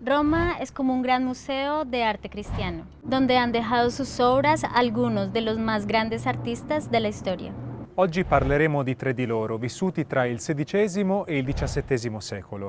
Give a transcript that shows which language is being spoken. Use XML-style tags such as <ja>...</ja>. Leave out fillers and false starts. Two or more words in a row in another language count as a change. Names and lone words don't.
<es>Roma es como un gran museo de arte cristiano, donde han dejado sus obras algunos de los más grandes artistas de la storia.</es> <it>Oggi parleremo di tre di loro, vissuti tra il XVI e il XVII secolo.</it>